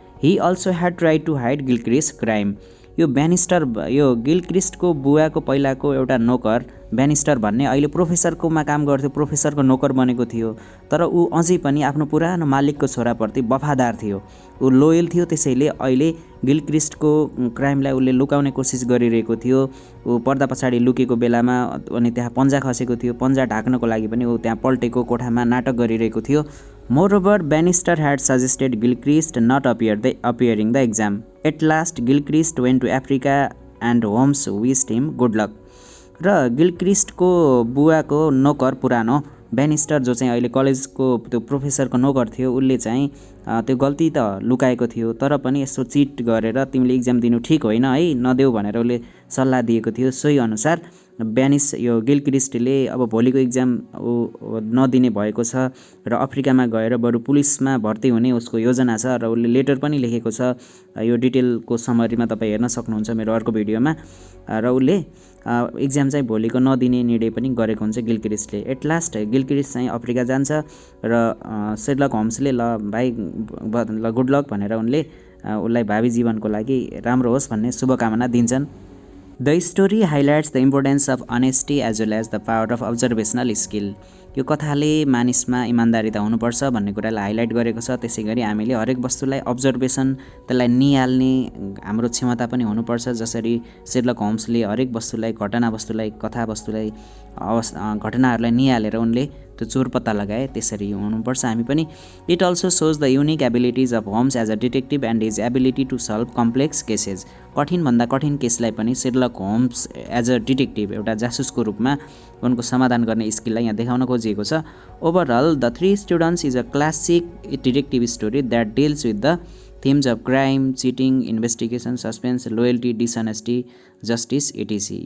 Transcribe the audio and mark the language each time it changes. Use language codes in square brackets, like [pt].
[en] He also had tried to hide Gilchrist crime. [ne] यो गिलक्रिस्टको बुवाको पहिलाको एउटा नोकर ब्यानिस्टर भन्ने अहिले प्रोफेसरकोमा काम गर्थ्यो, प्रोफेसरको नोकर बनेको थियो। तर ऊ अझै पनि आफ्नो पुरानो मालिकको छोराप्रति वफादार थियो, ऊ लोयल थियो। त्यसैले अहिले गिलक्रिस्टको क्राइमलाई उसले लुकाउने कोसिस गरिरहेको थियो। ऊ पर्दा पछाडि लुकेको बेलामा अनि त्यहाँ पन्जा खसेको थियो, पन्जा ढाक्नको लागि पनि ऊ त्यहाँ पल्टेको कोठामा नाटक गरिरहेको थियो। [en] Moreover Bannister had suggested Gilchrist not appearing the exam. At last Gilchrist went to Africa and Holmes wished him good luck. [ne] र गिलक्रिस्टको बुवाको नोकर पुरानो ब्यानिस्टर जो चाहिँ अहिले कलेजको त्यो प्रोफेसरको नोकर थियो, उसले चाहिँ त्यो गल्ती त लुकाएको थियो तर पनि यसो चिट गरेर तिमीले इक्जाम दिनु ठिक होइन है, नदेऊ भनेर उसले सल्लाह दिएको थियो। सोही अनुसार यो गिलक्रिस्टले अब भोलिको इक्जाम नदिने भएको छ र अफ्रिकामा गएर बरु पुलिसमा भर्ती हुने उसको योजना छ र उसले लेटर पनि लेखेको छ। यो डिटेलको समरीमा तपाईँ हेर्न सक्नुहुन्छ मेरो अर्को भिडियोमा। र उसले इक्जाम चाहिँ भोलिको नदिने निर्णय पनि गरेको हुन्छ गिलक्रिस्टले। एट लास्ट गिलक्रिस्ट चाहिँ अफ्रिका जान्छ र शेरलक होम्सले ल भाइ ल गुड लक भनेर उनले उसलाई भावी जीवनको लागि राम्रो होस् भन्ने शुभकामना दिन्छन्। [en] The story highlights the importance of honesty as well as the power of observational skill. [ne] यो कथाले मानिसमा इमानदारिता हुनुपर्छ भन्ने कुरालाई हाइलाइट गरेको छ। त्यसैगरी हामीले हरेक वस्तुलाई अब्जर्भेसन त्यसलाई निहाल्ने हाम्रो क्षमता पनि हुनुपर्छ। जसरी शेरलक होम्सले हरेक वस्तुलाई घटनावस्तुलाई कथावस्तुलाई घटनाहरूलाई निहालेर उनले त्यो चोर पत्ता लगाए, त्यसरी हुनुपर्छ हामी पनि। [en] It also shows the unique abilities of Holmes as a detective and his ability to solve complex cases. [ne] कठिनभन्दा कठिन केसलाई पनि शेरलक होम्स एज अ डिटेक्टिभ एउटा जासुसको रूपमा उनको समाधान गर्ने स्किललाई यहाँ देखाउन खोजिएको छ। [en] Overall the three students is a classic detective story that deals with the themes of crime, cheating, investigation, suspense, loyalty, dishonesty, justice etcetera.